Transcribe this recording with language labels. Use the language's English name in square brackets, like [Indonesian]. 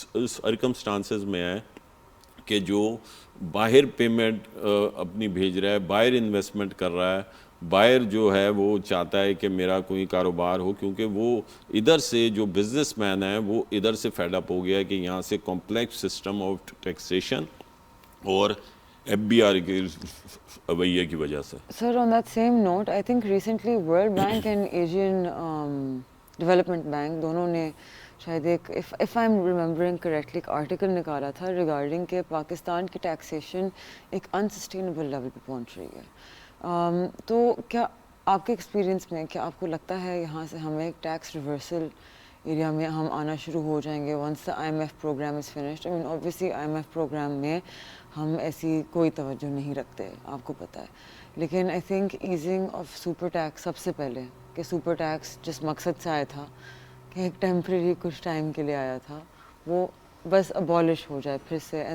[Urdu] Circumstances میں ہے کہ جو باہر پیمنٹ اپنی بھیج رہا ہے، باہر انویسٹمنٹ کر رہا ہے، باہر جو ہے وہ چاہتا ہے کہ میرا کوئی کاروبار ہو، کیونکہ وہ ادھر سے جو بزنس مین ہے وہ ادھر سے فیڈ اپ ہو گیا ہے کہ یہاں سے کمپلیکس سسٹم آف ٹیکسیشن اور ایف بی آر کی رویے کی وجہ سے۔ [English] Sir, on that same note, I think recently World Bank and Asian Development Bank [Urdu] دونوں نے شاید ایک [English] if I'm remembering correctly [Urdu] ایک آرٹیکل نکالا تھا ریگارڈنگ کہ پاکستان کی ٹیکسیشن ایک انسسٹینیبل لیول پہ پہنچ رہی ہے. تو کیا آپ کے ایکسپیرینس میں کیا آپ کو لگتا ہے یہاں سے ہمیں ایک ٹیکس ریورسل ایریا میں ہم آنا شروع ہو جائیں گے [English] Once the IMF programme is finished? I mean obviously [Urdu] IMF programme میں ہم ایسی کوئی توجہ نہیں رکھتے, آپ کو پتہ ہے, لیکن [English] I think easing of super tax [Urdu] سب سے پہلے, کہ سپر ٹیکس جس مقصد سے آیا تھا کہ ایک ٹیمپریری کچھ ٹائم کے لیے آیا تھا, وہ بس ابالش ہو جائے پھر سے.